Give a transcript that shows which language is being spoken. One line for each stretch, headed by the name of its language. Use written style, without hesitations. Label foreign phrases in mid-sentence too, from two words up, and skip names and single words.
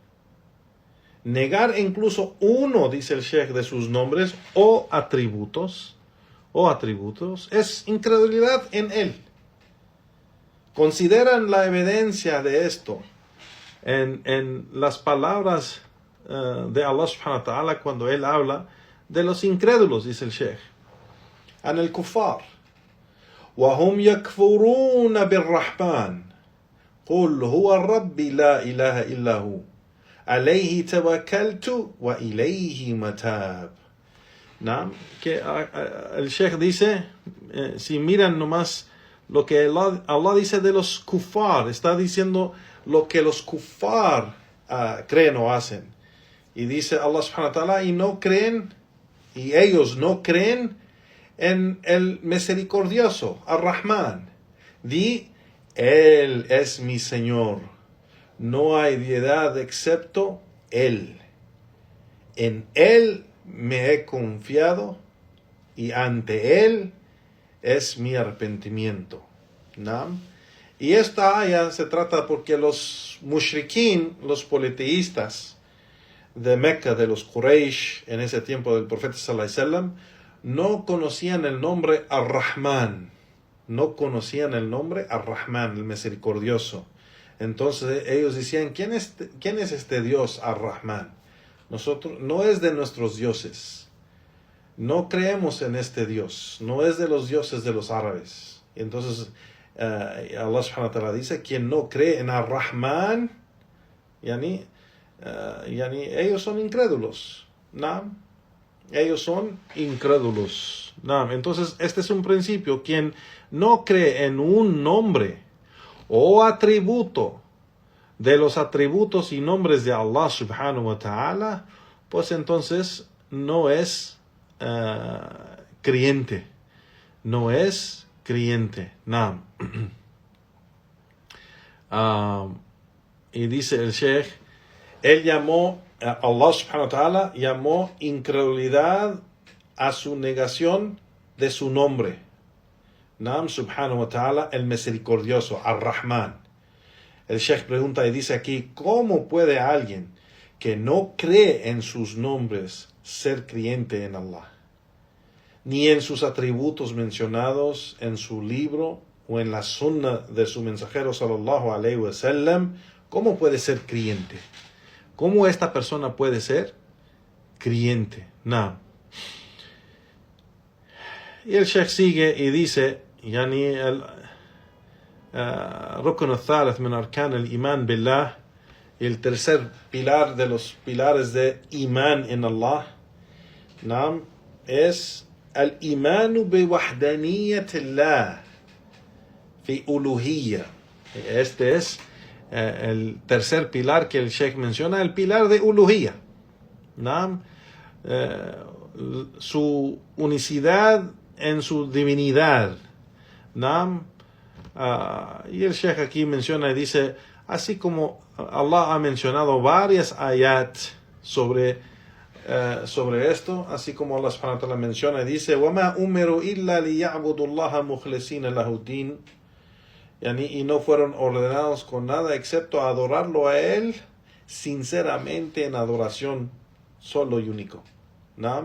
Spanish: Negar incluso uno, dice el Sheikh, de sus nombres o atributos, es incredulidad en él. Consideran la evidencia de esto en las palabras de Allah
Arabic: سبحانه وتعالى
Spanish: cuando él habla de los incrédulos, dice el Sheikh.
Arabic: عن الكفار. وهم يكفرون بالرحمن قل هو ربي لا إله إلا هو عليه توكلت وإليه متاب.
Spanish: ¿No? Que el Sheikh dice, si miran nomás lo que Allah dice de los kufar, está diciendo lo que los kufar creen o hacen. Y dice Allah
Arabic: سبحانه وتعالى,
Spanish: y ellos no creen en el misericordioso, Ar-Rahman. Di, Él es mi Señor. No hay deidad excepto Él. En Él me he confiado y ante Él es mi arrepentimiento. ¿No? Y esta ayah se trata porque los mushrikín, los politeístas de Mecca, de los Quraysh, en ese tiempo del profeta
Arabic: صلى الله عليه وسلم,
Spanish: no conocían el nombre Ar-Rahman. No conocían el nombre Ar-Rahman, el misericordioso. Entonces ellos decían, ¿quién es este Dios Ar-Rahman? Nosotros, no es de nuestros dioses. No creemos en este Dios. No es de los dioses de los árabes. Entonces Allah
Arabic: سبحانه وتعالى
Spanish: dice, quien no cree en Ar-Rahman, ellos son incrédulos. ¿No? Ellos son incrédulos. ¿No? Entonces, este es un principio. Quien no cree en un nombre o atributo de los atributos y nombres de Allah
Arabic: سبحانه وتعالى,
Spanish: pues entonces no es creyente. No es creyente. ¿No? Y dice el Sheikh, él llamó, Allah
Arabic: سبحانه وتعالى
Spanish: llamó incredulidad a su negación de su nombre.
Arabic: نعم سبحانه وتعالى,
Spanish: el misericordioso, Ar-Rahman. El Sheikh pregunta y dice aquí, ¿cómo puede alguien que no cree en sus nombres ser creyente en Allah? Ni en sus atributos mencionados en su libro o en la sunna de su mensajero
Arabic: صلى الله عليه وسلم,
Spanish: ¿cómo puede ser creyente? ¿Cómo esta persona puede ser creyente? No. Y el Sheikh sigue y dice,
Arabic: ركن الثالث من أركان الإيمان بالله,
Spanish: el tercer pilar de los pilares de imán en Allah, ¿no? Es el
Arabic: إيمان بوحدانية الله في الألوهية.
Spanish: Este es el tercer pilar que el Sheikh menciona, el pilar de uluhiyya, ¿no? Su unicidad en su divinidad, ¿no? Y el Sheikh aquí menciona y dice, así como Allah ha mencionado varias ayat sobre esto, así como Allah
Arabic: سبحانه وتعالى
Spanish: menciona y dice,
Arabic: وَمَا أُمِرُوا إِلَّا لِيَعْبُدُوا اللَّهَ مُخْلِصِينَ لَهُ الدِّينَ,
Spanish: y no fueron ordenados con nada excepto adorarlo a Él sinceramente en adoración solo y único. ¿No?